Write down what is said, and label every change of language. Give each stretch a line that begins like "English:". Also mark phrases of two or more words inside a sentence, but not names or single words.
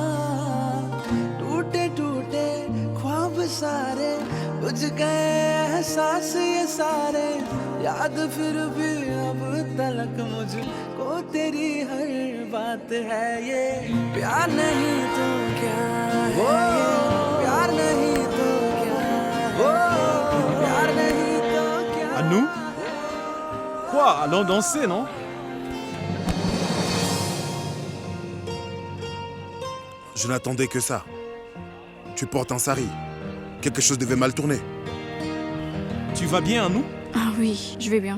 Hindi: टूटे टूटे ख्वाब सारे बुझ गए एहसास ये सारे, याद फिर भी अब तलक मुझको तेरी हर बात है ये। प्यार नहीं तो क्या है ये, प्यार नहीं तो क्या है, प्यार नहीं तो क्या।
French: À nous? Quoi? Allons danser, non? Je n'attendais que ça. Tu portes un sari. Quelque chose devait mal tourner. Tu vas bien, à nous? Ah oui, je vais bien.